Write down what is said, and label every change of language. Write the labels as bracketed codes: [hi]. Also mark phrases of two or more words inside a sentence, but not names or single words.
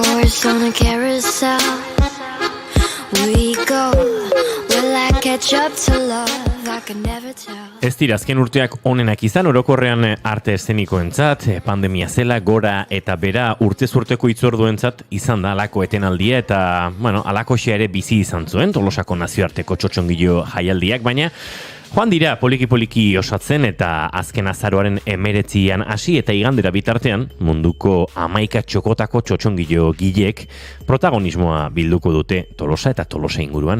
[en] horse on a carousel. We go, will I catch up to love? I can never tell. [eu] Ez dira azken urteak onenak izan, orokorrean arte eszenikoentzat, pandemia zela, gora eta bera urtez urteko itzorduentzat izan da alako etenaldia eta, bueno, alakoxea ere bizi izan zuen, Tolosako nazioarteko txotxongilo jaialdiak, baina joan dira poliki-poliki osatzen eta azken azaroaren 19an hasi eta igandera bitartean munduko 11 txokotako txotxongilo gilek protagonismoa bilduko dute Tolosa eta Tolosa inguruan.